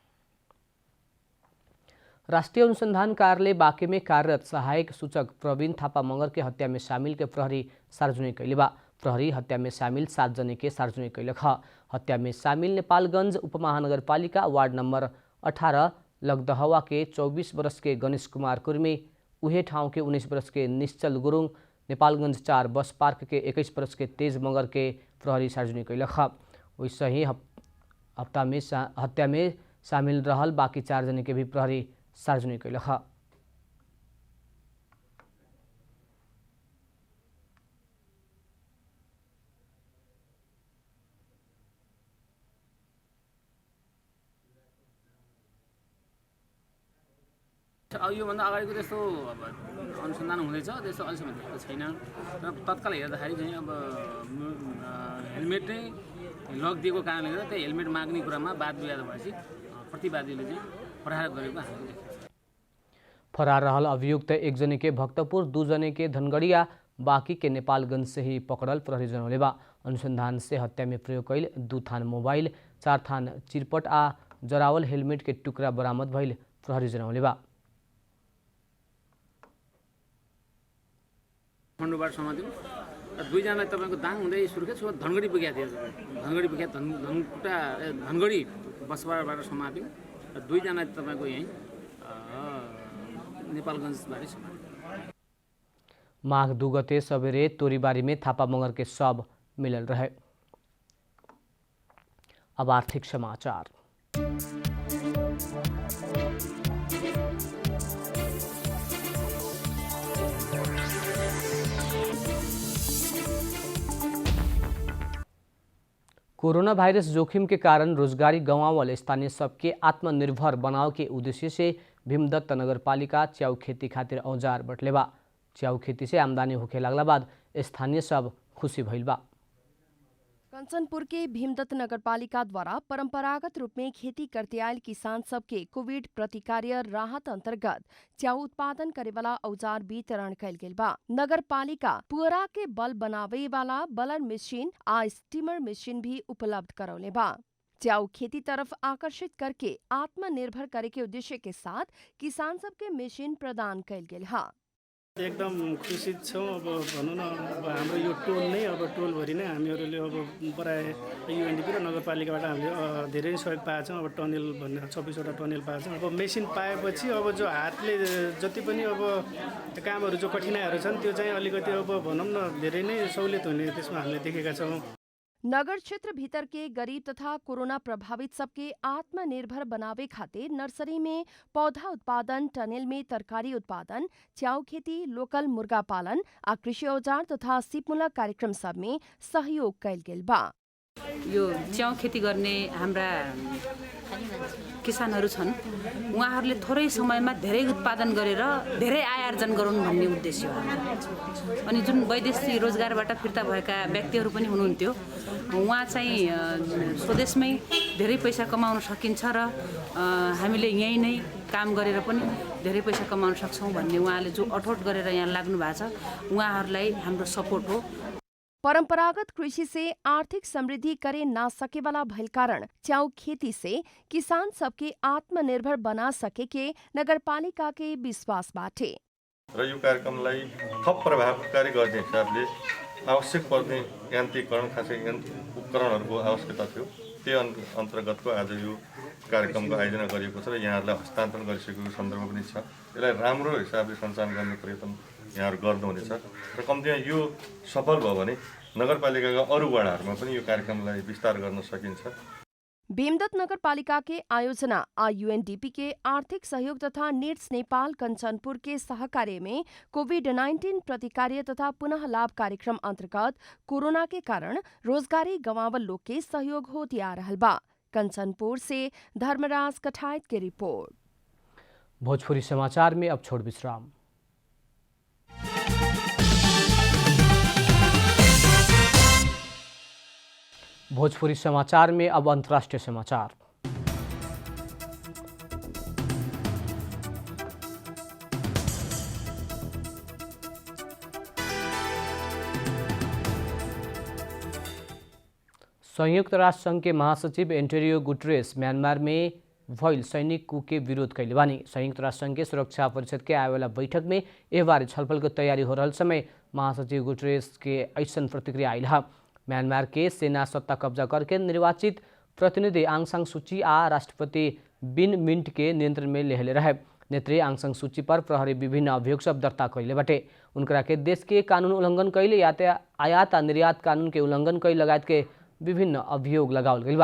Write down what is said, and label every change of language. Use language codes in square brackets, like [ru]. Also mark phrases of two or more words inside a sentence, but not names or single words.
[bho] राष्ट्रीय अनुसंधान कार्यालय बाँके में कार्यरत सहायक सूचक प्रवीण थापा मगर के हत्या में शामिल के प्रहरी सार्वजनिक कैले बा। प्रहरी हत्या में शामिल 7 जने के सार्वजनिक कैलक ह। हत्या में शामिल नेपालगंज उपमहानगरपालिका वार्ड नंबर 18 लगदहवा के 24 वर्ष के गणेश कुमार कुर्मी, उहे ठाउँ के 19 वर्ष के निश्चल गुरुङ, नेपालगंज 4 बस पार्क के 21 वर्ष के तेज मगर के प्रहरी सार्वजनिक कैलक ह। वैसे ही हत्या में शामिल रहल बाकी 4 जने के भी प्रहरी सार्वजनिक कैलक ह। [ne] योभन्दा अगाडिको त्यस्तो अनुसन्धान हुँदैछ, त्यस्तो अहिलेसम्म भएको छैन र तत्काल हेर्दाखेरि चाहिँ अब हेलमेट नै लगिदिएको कारणले गर्दा त्यो हेलमेट माग्ने कुरामा वाद विवाद भएपछि प्रतिवादीले चाहिँ प्रहार गरेको हामीले देखेको छ। [bho] फरार रहल अभियुक्त 1 जने के भक्तपुर, 2 जने के धनगढ़िया, बाकी के नेपालगंज से ही पकड़ल प्रहरी जनौले बा। अनुसंधान से हत्या में प्रयोग कैल 2 थान मोबाइल, 4 थान चिरपट आ जरावल हेलमेट के टुकड़ा बरामद भइल प्रहरी जनौले बा। [ne] खण्डबाट समात्यो र 2 जनालाई तपाईको दाङ हुँदै सुर्खेत धनगढी पुगेको थियो। धनगढी पुगे धनगढी बसबाट समात्यो र 2 जना तपाईको यही नेपालगञ्जबाट समात्यो। [bho] माघ 2 गते सबेरे तोरीबारी में थापा मगर के शव मिलल रहे। अब आर्थिक समाचार। कोरोना वायरस जोखिम के कारण रोजगारी गंवावल स्थानीय सबके आत्मनिर्भर बनाव के उद्देश्य से भीमदत्त नगरपालिका च्याउ खेती खातिर औजार बटले बा। च्याउ खेती से आमदनी होखे लागला बाद स्थानीय सब खुशी भइल बा। कंचनपुर के भीमदत्त नगरपालिका द्वारा परंपरागत रूप में खेती करते आयल किसान सबके कोविड प्रतिकार्य राहत अंतर्गत च्याउ उत्पादन करे वाला औजार वितरण कैल गेल बा। नगरपालिका पुअरा के बल बनावे वाला बलर मशीन आ स्टीमर मशीन भी उपलब्ध करौले बा। च्याउ खेती तरफ आकर्षित करके आत्मनिर्भर करे के उद्देश्य के साथ किसान सबके मशीन प्रदान कैल गेल है। [ne] एकदम खुसी छौँ। अब भनौँ न अब हाम्रो यो टोल नै अब टोलभरि नै हामीहरूले अब प्राय युएनडिपी र नगरपालिकाबाट हामीले धेरै सहयोग पाएका छौँ। अब टनेल भन्ने 26 वटा टनेल पाएका छौँ। अब मेसिन पाएपछि अब जो हातले जति पनि अब कामहरू जो कठिनाइहरू छन् त्यो चाहिँ अलिकति अब भनौँ न धेरै नै सहुलियत हुने त्यसमा हामीले देखेका छौँ। [bho] नगर क्षेत्र भीतर के गरीब तथा कोरोना प्रभावित सबके आत्मनिर्भर बनावे खातिर नर्सरी में पौधा उत्पादन, टनेल में तरकारी उत्पादन, च्याउ खेती, लोकल मुर्गा पालन आ कृषि औजार तथा सिपमूलक कार्यक्रम सब में सहयोग कैल गेल बा। [ne] यो च्याउ खेती गर्ने हाम्रा किसानहरू छन्, उहाँहरूले थोरै समयमा धेरै उत्पादन गरेर धेरै आय आर्जन गरून् भन्ने उद्देश्य हो। अनि जुन वैदेशिक रोजगारबाट फिर्ता भएका व्यक्तिहरू पनि हुनुहुन्थ्यो, उहाँ चाहिँ स्वदेशमै धेरै पैसा कमाउन सकिन्छ र हामीले यहीँ नै काम गरेर पनि धेरै पैसा कमाउन सक्छौँ भन्ने उहाँले जो अठोट गरेर यहाँ लाग्नु भएको छ, उहाँहरूलाई हाम्रो सपोर्ट हो। [bho] परंपरागत कृषि से आर्थिक समृद्धि करे ना सके वाला भइल कारण च्याउ खेती से किसान सबके आत्मनिर्भर बना सके के नगरपालिका के विश्वास बाटे। [ne] र यो कार्यक्रमलाई थप प्रभावकारी गर्ने हिसाबले आवश्यक पर्ने यान्त्रिकरण, खासै उपकरणहरूको आवश्यकता थियो त्यही अन्तर्गतको आज यो कार्यक्रमको आयोजना गरिएको छ र यहाँहरूलाई हस्तान्तरण गरिसकेको सन्दर्भ पनि छ। यसलाई राम्रो हिसाबले सञ्चालन गर्ने प्रयत्न यहाँहरू गर्नुहुनेछ र कम्तीमा यो सफल भयो भने नगरपालिकाका अरू वडाहरूमा पनि यो कार्यक्रमलाई विस्तार गर्न सकिन्छ। [bho] भीमदत्त नगरपालिका के आयोजना यूएनडीपी के आर्थिक सहयोग तथा नीड्स नेपाल कंचनपुर के सहकार्य में कोविड-19 प्रतिकार्य तथा पुनः लाभ कार्यक्रम अंतर्गत कोरोना के कारण रोजगारी गंवावल लोग के सहयोग होती आ रहल बा। कंचनपुर से धर्मराज कठायत की रिपोर्ट। भोजपुरी समाचार में अब छोड़ विश्राम। भोजपुरी समाचार में अब अंतर्राष्ट्रीय समाचार। संयुक्त राष्ट्र संघ के महासचिव एंटोनियो गुटेरेस म्यांमार में भइल सैनिक कू के विरोध कैले बानी। संयुक्त राष्ट्र संघ के सुरक्षा परिषद के आएवाला बैठक में एह बारे छलफल की तैयारी हो रहा समय महासचिव गुटेरेस के ऐसन प्रतिक्रिया आयल है। म्यांमार के सेना सत्ता कब्जा करके निर्वाचित प्रतिनिधि आंग सान सूची आ राष्ट्रपति विन मिंट के नियंत्रण में लेहले रहे। नेत्री आंग सान सूची पर प्रहरी विभिन्न अभियोग सब दर्ता कैले बाटे। उनकरा के देश के कानून उल्लंघन कैले आयात आ निर्यात कानून के उल्लंघन कैले लगायत के विभिन्न अभियोग लगावल गइल बा।